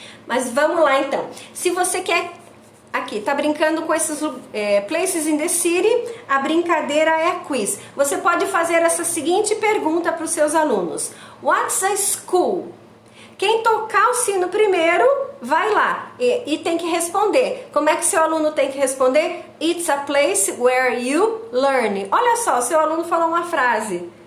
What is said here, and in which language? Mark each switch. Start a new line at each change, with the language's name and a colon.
Portuguese: Mas vamos lá então. Se você quer aqui, tá brincando com esses
English: places in the city,
Portuguese: a brincadeira é quiz. Você pode fazer essa seguinte pergunta para os seus alunos:
English: What's a school?
Portuguese: Quem tocar o sino primeiro, vai lá e tem que responder. Como é que seu aluno tem que responder?
English: It's a place where you learn.
Portuguese: Olha só, seu aluno falou uma frase.